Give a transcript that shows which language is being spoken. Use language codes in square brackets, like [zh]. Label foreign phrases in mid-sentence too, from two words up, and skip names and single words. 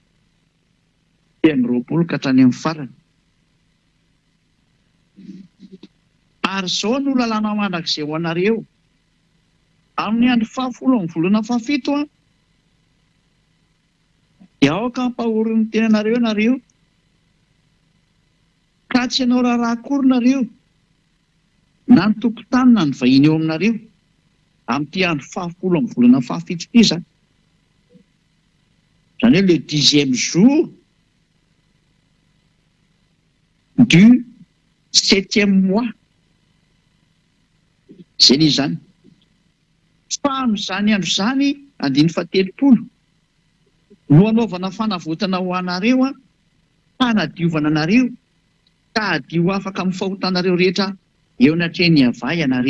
[mg] 20 ka hatrany amin'ny farany. Ary izao no lalàna mandrakizay ho anareo amin'ny andro 10 amin'ny volana 17 dia aoka hampahorin'ny tenanareo nareo ka tsy hanao raharaha akory nareo na ny tokotany na ny vahiny eo aminareo amin'ity andro 10 amin'ny volana 17 ity zany. Zany hoe [fr] le 10e jour du 7e mois. [mg] Zay ny zany. Fa amin'izany andro zany andininy 30 no anaovana fanavotana ho anareo hanadiovana anareo ka hadio afaka amin'ny fahotanareo rehetra eo anatrehan'ny ava ianareo.